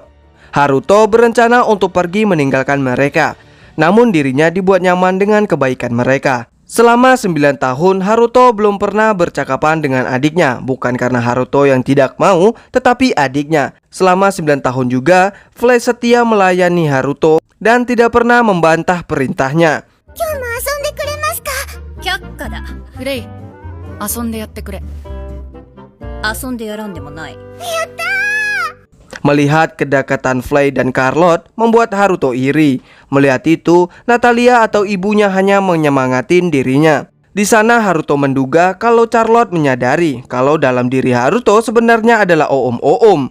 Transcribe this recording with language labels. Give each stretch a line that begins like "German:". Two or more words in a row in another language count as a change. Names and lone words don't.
Indonesian: Haruto berencana untuk pergi meninggalkan mereka, namun dirinya dibuat nyaman dengan kebaikan mereka. Selama 9 tahun Haruto belum pernah bercakapan dengan adiknya. Bukan karena Haruto yang tidak mau, tetapi adiknya. Selama 9 tahun juga Flay setia melayani Haruto dan tidak pernah membantah perintahnya.
Japanese: 却下だ。フレイ、遊んでやってくれ。遊んでやらんでもない。
Indonesian: Melihat kedekatan Flay dan Carlot membuat Haruto iri. Melihat itu, Natalia atau ibunya hanya menyemangatin dirinya. Di sana Haruto menduga kalau Charlotte menyadari kalau dalam diri Haruto sebenarnya adalah Oom-Oom.